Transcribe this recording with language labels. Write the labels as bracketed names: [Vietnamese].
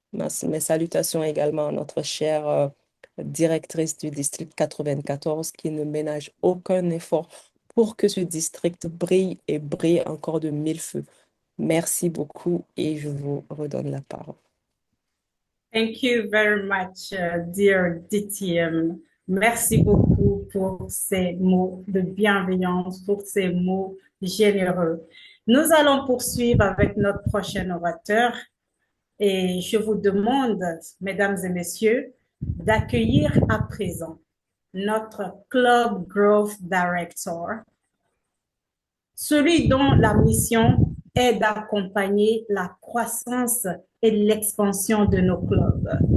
[French] Mes salutations également à notre chère directrice du district 94 qui ne ménage aucun effort pour que ce district brille et brille encore de mille feux. Merci beaucoup et je vous redonne la parole. [English] Thank you very much, dear DTM. [French] Merci beaucoup pour ces mots de bienveillance, pour ces mots généreux. Nous allons poursuivre avec notre prochain orateur et je vous demande, mesdames et messieurs, d'accueillir à présent notre Club Growth Director, celui dont la mission est d'accompagner la croissance et l'expansion de nos clubs.